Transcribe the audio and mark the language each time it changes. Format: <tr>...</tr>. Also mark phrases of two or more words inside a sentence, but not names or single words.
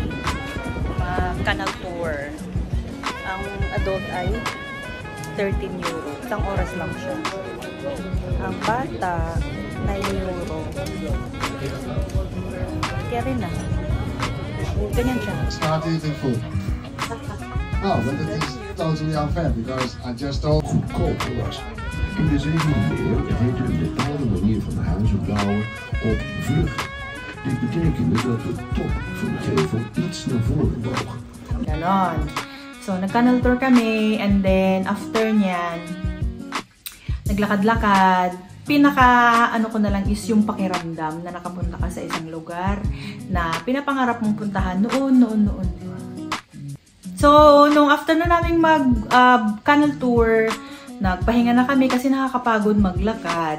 <en>Canal tour.</en> <tl>Ang adult ay 13 euro. Isang oras lang siya. Ang bata, 9 euro. Kaya rin na. Ganyan siya.</tl> <en>It's not even food. No, but it is totally unfair because I just told...</en> <nl>Goedkoper was. In de 17e eeuw heette een bepaalde manier van huizen bouwen op vluchten. Dit betekende dat de top van de gevel iets naar voren boog.</nl> <tl>Ganon. So, nag-</tl> <en>canal tour</en> <tl>kami,</tl> <en>and then after</en> <tl>nyan, naglakad-lakad. Pinaka, ko na lang is yung pakiramdam na nakapunta ka sa isang lugar na pinapangarap mong puntahan noon. So, nung after na namin mag-</tl> <en>canal tour,</en> <tl>nagpahinga na kami kasi nakakapagod maglakad.</tl>